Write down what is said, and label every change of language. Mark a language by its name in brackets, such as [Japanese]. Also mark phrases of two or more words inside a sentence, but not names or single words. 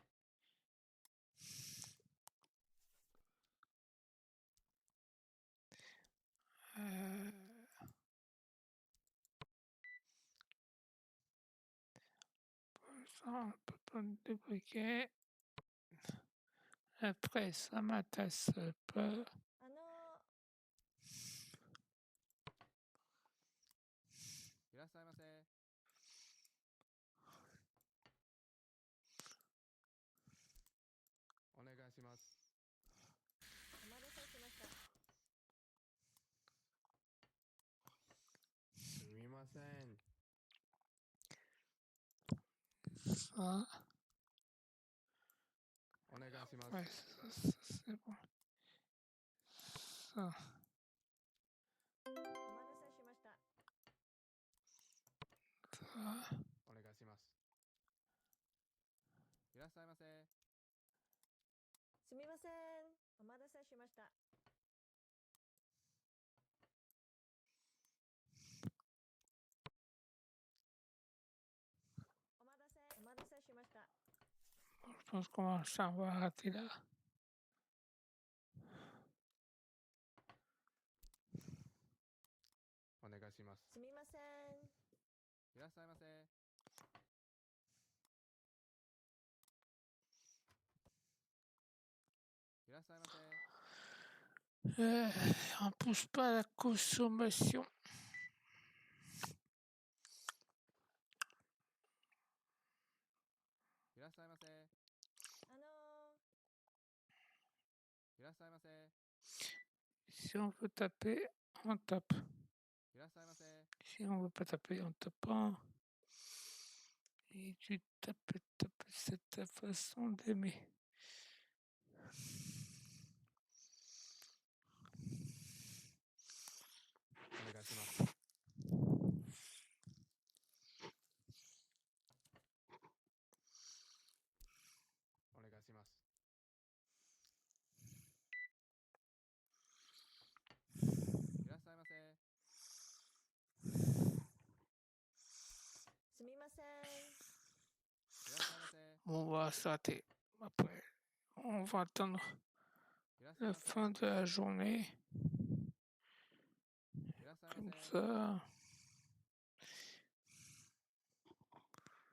[French] Ça, on peut pas le débloquer. Après, ça m'intéresse pas. [Japanese] いらっしゃいませ。お願いします。お待たせしました。すみません。 [French] Ça, [Japanese] お願いします。 [French] ouais, ça, c'est bon. Ça, [Japanese] お待たせしました。 [French] ça. [Japanese] お願いします。いらっしゃいませ。すみません。お待たせしました。お待たせしました。 [French] Bon, je pense qu'on va arrêter là. [Japanese] お願いします。すみません。いらっしゃいませ。いらっしゃいませ。 [French] On pousse pas la consommation. [Japanese] いらっしゃいませ。いらっしゃいませ。 [French] Si on veut taper, on tape. [Japanese] いらっしゃいませ。 [French] Si on veut pas taper, on tape pas. Et tu tapes, c'est ta façon d'aimer. [Japanese] お願いします。お願いします。いらっしゃいませ。すみません。いらっしゃいませ。 [French] On va s'arrêter. Après, on va attendre [Japanese] いらっしゃい [French] la [Japanese] ませ。 [French] fin de la journée. [Japanese] いらっしゃいま [French] Comme [Japanese] せ。 [French] ça.